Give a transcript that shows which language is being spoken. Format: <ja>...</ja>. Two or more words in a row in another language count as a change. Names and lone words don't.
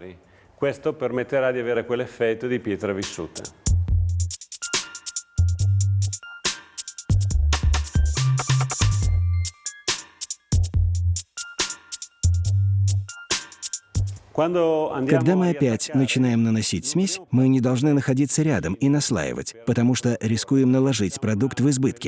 <it>Questo permetterà di avere quell'effetto di pietra vissuta.</it> <ru>Когда мы опять начинаем наносить смесь, мы не должны находиться рядом и наслаивать, потому что рискуем наложить продукт в избытке.</ru>